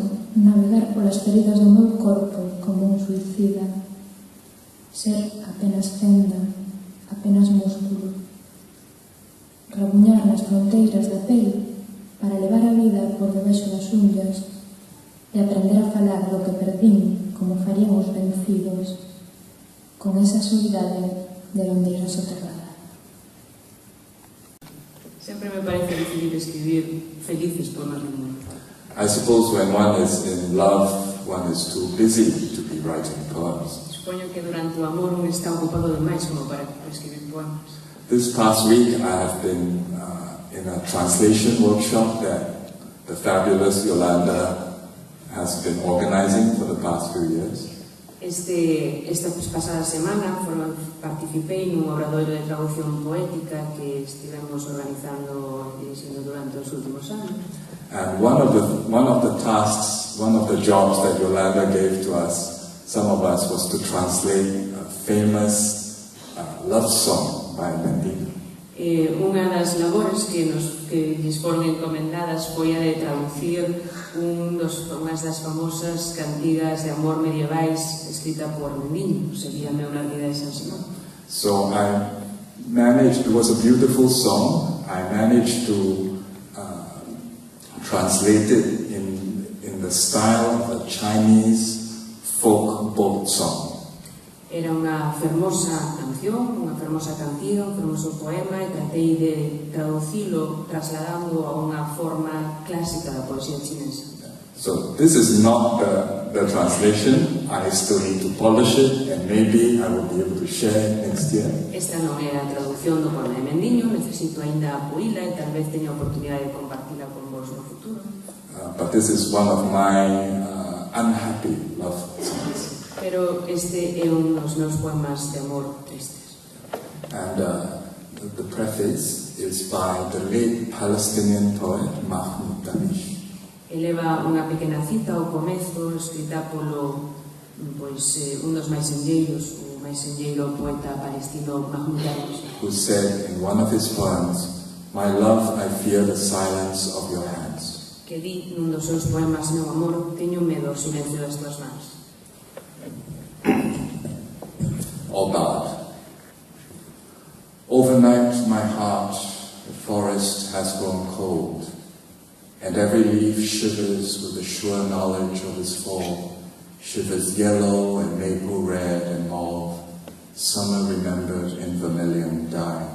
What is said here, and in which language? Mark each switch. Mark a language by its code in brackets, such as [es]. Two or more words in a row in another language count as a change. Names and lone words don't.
[gl] navegar polas feridas do meu corpo como un suicida, ser apenas fenda, apenas músculo, rabuñar nas fronteiras da pel para levar a vida por debaixo das unhas e aprender a falar do que perdín como farían os vencidos, con esa soidade de bandeira soterrada. Sempre me parece difícil escribir felices poemas de amor. [en] I suppose when one is in love, one is too busy to be writing poems. [gl] Supoño que durante o amor un está ocupado demais como para escribir poemas. [en] This past week I have been in a translation workshop that the fabulous Yolanda has been organizing for the past few years. [gl] Esta pasada semana participei nun obradoiro de traducción poética que estivemos organizando e dirixindo durante os últimos anos. [en] And one of the tasks, one of the jobs that Yolanda gave to us, some of us, was to translate a famous love song by Mendino. [gl] Unha das labores que lles foron encomendadas foi a de traducir unhas das famosas cantigas de amor medievais escrita por Mendino, sería Leonardo de San Simón. [en] So it was a beautiful song. I managed to translate it in the style of a Chinese folk boat song. [gl] Era unha fermoso poema e tratei de traducilo trasladando a unha forma clásica da poesía chinesa. [en] So this is not the translation. I still need to polish it and maybe I will be able to share it next year. [gl] Esta non é a traducción do poema de Mendiño, necesito aínda pulila e tal vez teña a oportunidade de compartila con vos no futuro. [en] But this is one of my unhappy love songs. [gl] Pero este é un dos meus poemas de amor tristes. [en] And the preface is by the late Palestinian poet Mahmoud Darwish. [gl] Eleva unha pequena cita ao comezo, escrita polo un dos máis senlleiros, o máis senlleiro poeta palestino Mahmoud Darwish, [en] who said in one of his poems, "My love, I fear the silence of your hands." [gl] Que di nun dos seus poemas: meu amor, teño medo ao silencio das tuas mans. [en] Or bad. Overnight, my heart, the forest has grown cold, and every leaf shivers with the sure knowledge of its fall, shivers yellow and maple red and mauve, summer remembered in vermilion dye.